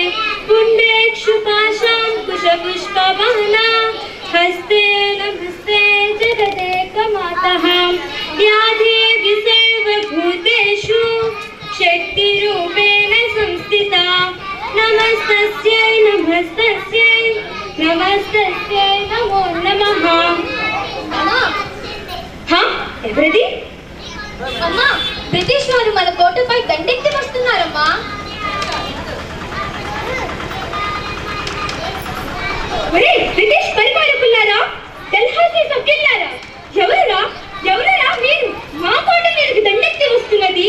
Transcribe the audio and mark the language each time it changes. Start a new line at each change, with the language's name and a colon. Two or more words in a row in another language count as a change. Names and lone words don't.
Sanskrit: पुण्डेक्षुपाशां कुशपुष्पवहना हस्ते नमस्ते जगदेकमातः या देवी सर्वभूतेषु शक्तिरूपेण संस्थिता नमस्तस्यै नमस्तस्यै नमस्तस्यै नमो नमः.
Telugu: ఎవరిది? అమ్మా, బ్రిటిష్ వారు మన కోటపై దండెత్తి వస్తున్నారమ్మా. బ్రిటిష్ పరిపాలకులారా, డల్హౌసీ సభ్యులారా, ఎవరురా మీరు మా కోట మీదకి దండెత్తి వస్తున్నది?